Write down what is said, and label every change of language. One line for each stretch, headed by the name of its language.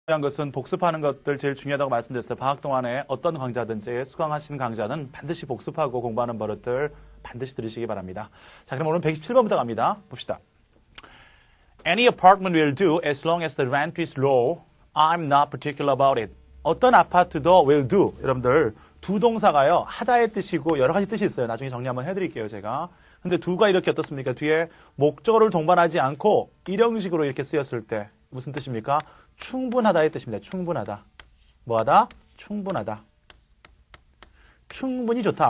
Korean: 중요한 것은 복습하는 것들 제일 중요하다고 말씀드렸을 때 방학 동안에 어떤 강좌든지 수강하시는 강좌는 반드시 복습하고 공부하는 버릇들 반드시 들으시기 바랍니다. 자, 그럼 오늘 127번부터 갑니다. 봅시다.
English: Any apartment will do as long as the rent is low. I'm not particular about it.
Korean: 어떤 아파트도
English: will do.
Korean: 여러분들 두 동사가요. 하다의 뜻이고 여러 가지 뜻이 있어요. 나중에 정리 한번 해드릴게요. 제가. 근데 두가 이렇게 어떻습니까? 뒤에 목적어를 동반하지 않고 일형식으로 이렇게 쓰였을 때 무슨 뜻입니까? 충분하다의 뜻입니다. 충분하다. 뭐하다? 충분하다. 충분히 좋다.